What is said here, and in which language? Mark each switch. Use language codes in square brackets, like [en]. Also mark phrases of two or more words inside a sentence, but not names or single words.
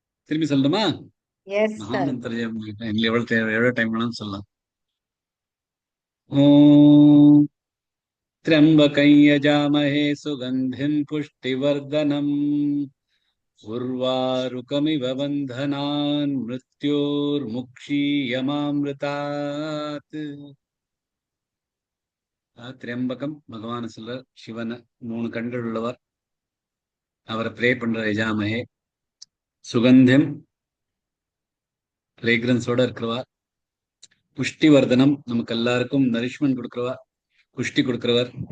[ta] திரும்பி சொல்லணுமா? [en] Yes, sir. [ta] மகாமந்திர ஜெயம் எவ்வளவு டைம் வேணாலும் சொல்லலாம். [sa] ஓம் त्र्यंबकं यजामहे सुगंधिं पुष्टिवर्धनम् उर्वारुकमिव बन्धनान् मृत्योर्मुक्षीयमामृतात्. [ta] திரியம்பகம் பகவான் சொல்ற சிவன் 3 கண்கள் உள்ளவர், அவரை ப்ரே பண்ற யஜாமஹே. சுகந்தியம் ஃப்ரேக்ரன்ஸோட இருக்கிறவா. புஷ்டிவர்தனம் நமக்கு எல்லாருக்கும் நரிஷ்மெண்ட் கொடுக்கிறவா, புஷ்டி கொடுக்கிறவர்.